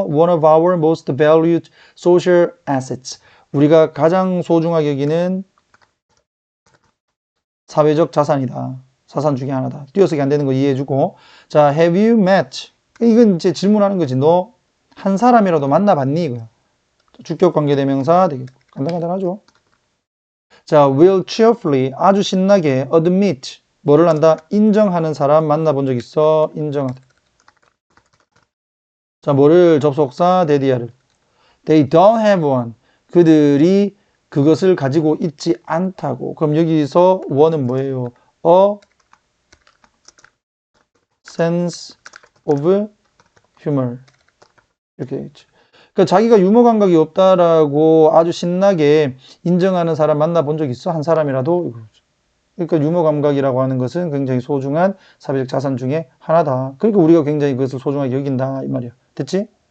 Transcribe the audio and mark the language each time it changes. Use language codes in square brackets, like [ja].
[en] One of our most valued social assets. [ko] 우리가 가장 소중하게 여기는 사회적 자산이다. 자산 중에 하나다. 띄어쓰기 안 되는 거 이해해주고. 자, have you met? 이건 이제 질문하는 거지. 너 한 사람이라도 만나봤니? 이거야. 주격 관계대명사 되겠고. 간단하죠? 자, will cheerfully 아주 신나게 admit 뭐를 한다? 인정하는 사람 만나본 적 있어? 인정하다. 자, 뭐를 접속사 대디아를 they don't have one 그들이 그것을 가지고 있지 않다고. 그럼 여기서 one은 뭐예요? [en] a sense of humor 이렇게 되겠죠. [ko] 그러니까 자기가 유머 감각이 없다라고 아주 신나게 인정하는 사람 만나본 적 있어? 한 사람이라도? 그러니까 유머 감각이라고 하는 것은 굉장히 소중한 사회적 자산 중에 하나다. 그러니까 우리가 굉장히 그것을 소중하게 여긴다 이 말이야. 됐지?